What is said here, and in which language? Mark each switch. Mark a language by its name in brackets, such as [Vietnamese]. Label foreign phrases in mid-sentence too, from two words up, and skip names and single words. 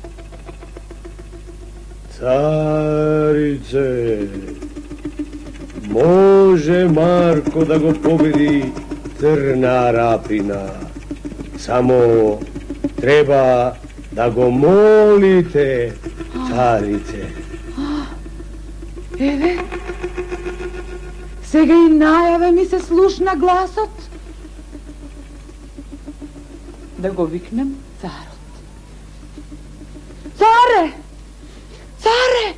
[Macedonian] Царице, може Марко да го победи црна Арапина. Само треба да го молите, царице. Еве, сега и најаве ми се слушна гласот. Да го викнем царот. Царе! Царе!